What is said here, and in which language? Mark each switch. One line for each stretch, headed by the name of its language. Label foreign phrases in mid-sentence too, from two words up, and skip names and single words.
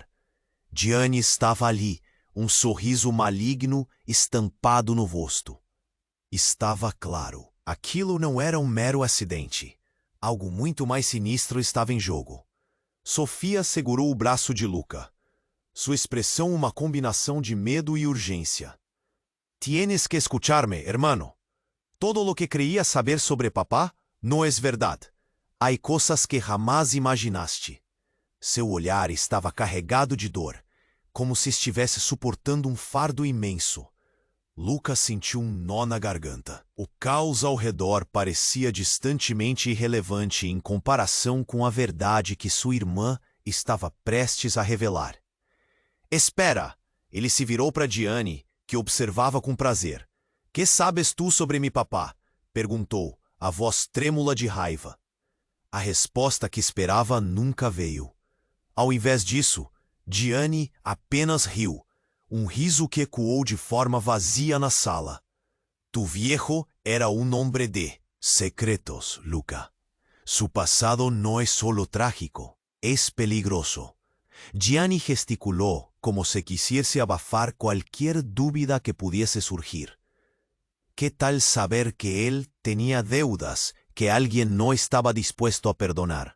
Portuguese: Gianni estava ali, um sorriso maligno estampado no rosto. Estava claro. Aquilo não era um mero acidente. Algo muito mais sinistro estava em jogo. Sofia segurou o braço de Luca. Sua expressão uma combinação de medo e urgência.
Spanish: Tienes que escucharme, hermano. Todo lo que creías saber sobre papá no es verdad. Hay cosas que jamás imaginaste.
Portuguese: Seu olhar estava carregado de dor, como se estivesse suportando um fardo imenso. Lucas sentiu um nó na garganta. O caos ao redor parecia distantemente irrelevante em comparação com a verdade que sua irmã estava prestes a revelar. Espera! Ele se virou para Diane, que observava com prazer.
Spanish: Que sabes tu sobre mi papá?
Portuguese: Perguntou, a voz trêmula de raiva. A resposta que esperava nunca veio. Ao invés disso, Diane apenas riu, um riso que ecoou de forma vazia na sala.
Spanish: Tu viejo era un hombre de secretos, Luca. Su pasado no es solo trágico, es peligroso. Diane gesticuló como si quisiese abafar cualquier duda que pudiese surgir. ¿Qué tal saber que él tenía deudas que alguien no estaba dispuesto a perdonar?